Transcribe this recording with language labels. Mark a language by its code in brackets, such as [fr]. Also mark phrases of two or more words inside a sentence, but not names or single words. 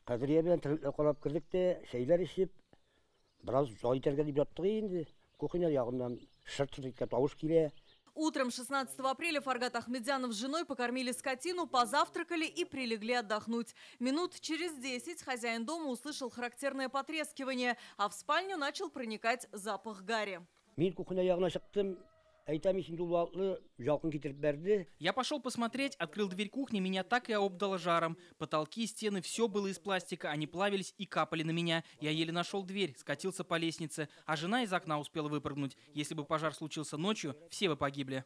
[tt] Хәзер я белән тегеләр карап кирдек тә, шәйләр ичеп, бераз җай итәргә дип яттык инде. Кухня ягыннан шырт-шырт иткән тавыш килә. [ru] Утром 16 апреля Фаргат Ахмедзянов с женой покормили скотину, позавтракали и прилегли отдохнуть. Минут через 10 хозяин дома услышал характерное потрескивание, а в спальню начал проникать запах гари. [tt] Мин кухня ягына чыктым. [ru] Я пошел посмотреть, открыл дверь кухни, меня так и обдало жаром. Потолки, стены, все было из пластика, они плавились и капали на меня. Я еле нашел дверь, скатился по лестнице, а жена из окна успела выпрыгнуть. Если бы пожар случился ночью, все бы погибли.